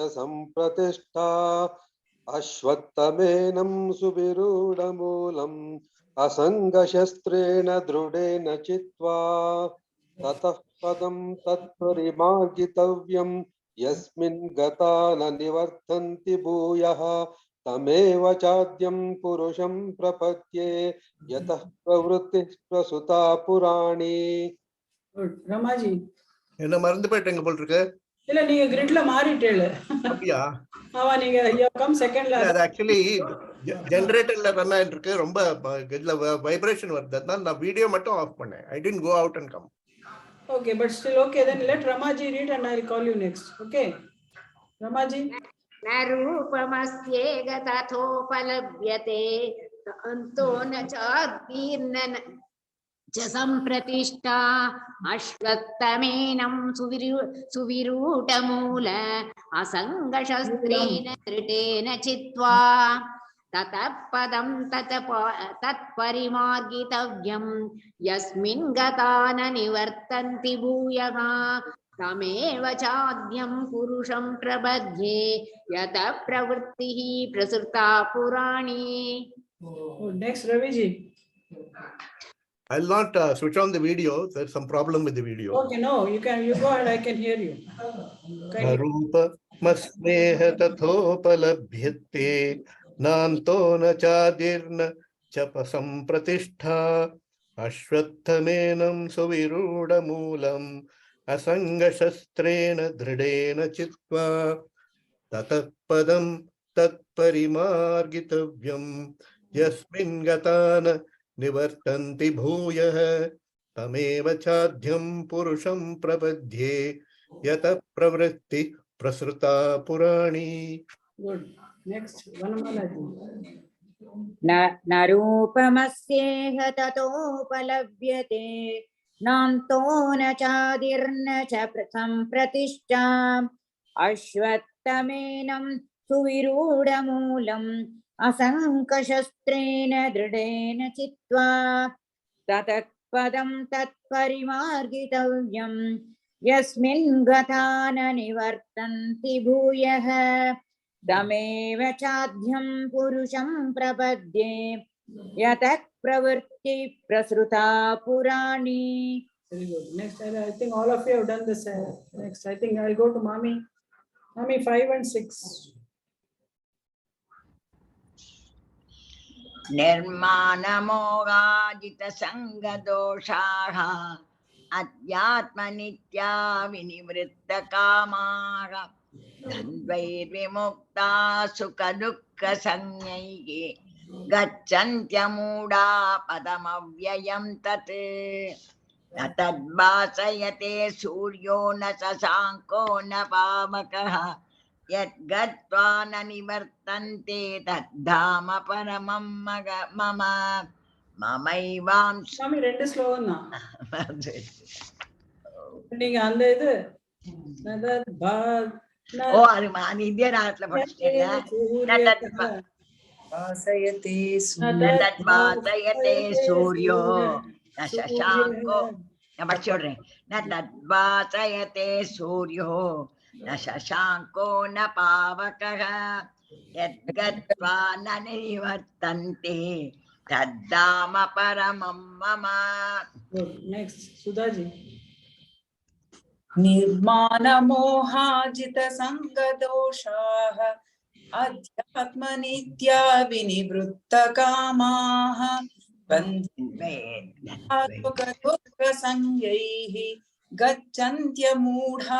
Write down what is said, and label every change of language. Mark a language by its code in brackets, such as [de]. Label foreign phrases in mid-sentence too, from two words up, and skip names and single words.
[sa] सम्प्रतिष्ठा अश्वत्थमेनं सुविरूढमूलम् असङ्गशस्त्रेण दृढेन चित्वा ततः पदं तत्परिमार्गितव्यं यस्मिन् गता न निवर्तन्ति भूयः तमेव चाद्यं पुरुषं प्रपद्ये यतः प्रवृत्तिः प्रसुता पुराणी. [en] Good. Ramaji. [ta] என்ன மறந்து போயிட்டேங்க போல் இருக்கு. இல்ல நீங்க கிரிட்ல மாறிட்டேல. அப்படியா? ஆமா நீங்க [en] you come second [ta] ல. அது [en] actually generatorல [ta] ரன் ஆயிட்டு இருக்கு. ரொம்ப இதுல வைப்ரேஷன் வருது. அதனால நான் வீடியோ மட்டும் ஆஃப் பண்ணேன். [en] I didn't go out and come. Okay, but still okay. Then let Ramaji read and I'll call you next. Okay. Ramaji. [sa] न रूपमस्येह तथोपलभ्यते अन्तो न चादीर्न च सम्प्रतिष्ठा अश्वत्थमेनं सुविरूढमूल असङ्गशस्त्रेण धृतेन चित्वा ततः पदं तत्परिमार्गितव्यं यस्मिन् गता न निवर्तन्ति भूयः तमेव चाद्यं पुरुषं प्रपद्ये यतः प्रवृत्तिः प्रसृता पुराणी. [en] Next, Raviji. I'll not switch on the video. There's some problem with the video. Okay, no, you go ahead. I can hear you. [sa] रूपमस्मेह तथोपलभ्यते नान्तो न चादिर्न च सम्प्रतिष्ठा अश्वत्थमेनं सुविरूढमूलम् असङ्गशस्त्रेण दृढेन चित्वा ततः पदं तत्परिमार्गितव्यं यस्मिन् गता न निवर्तन्ति भूयः तमेव चाद्यं पुरुषं प्रपद्ये यतः प्रवृत्ति प्रसृता पुराणी. [en] Good. Next, Vanamalaji. [sa] न रूपमस्येह ततोपलभ्यते नान्तो न चादिर्न च सम्प्रतिष्ठा अश्वत्थमेनं सुविरूढमूलम् असङ्कशस्त्रेण दृढेन चित्वा ततः पदं तत्परिमार्गितव्यं यस्मिन् गता न निवर्तन्ति भूयः तमेव चाद्यं पुरुषं प्रपद्ये यतः प्रवृत्ति प्रसृता पुराणी. [en] Very good. Next, I think all of you have done this. Next, I think I'll go to Mami. Mami 5 and 6. [sa] निर्माणमोगाजितसङ्गदोषाः अध्यात्मनित्या विनिवृत्तकामाः द्वन्द्वैर्विमुक्ता सुखदुःखसंज्ञैः गच्छन्त्यमूढा पदमव्ययं तत् न तद्भासयते सूर्यो न शशाङ्को न पावकः यद्गत्वा न निवर्तन्ते तद्धाम परमं मम ममैवांश. [ta] Mami ரெண்டு ஸ்லோகம் தான். நீங்க அந்த இது ஓ அது இந்திய நாட்டுல படிச்சிட்டீங்க. [sa] भासयते तद्भासयते सूर्यो न शशाङ्को [ta] நான் படிச்சு விடுறேன். [sa] न तद्भासयते सूर्यो न शशाङ्को न पावकः यद्गत्वा न निवर्तन्ते तद्धाम परमं मम. [en] Next, Sudhaji. [sa] निर्माणमोहाजितसङ्गदोषाः अध्यात्मनित्या विनिवृत्तकामाः बन्धुकदुःखसंज्ञैः गच्छन्त्यमूढा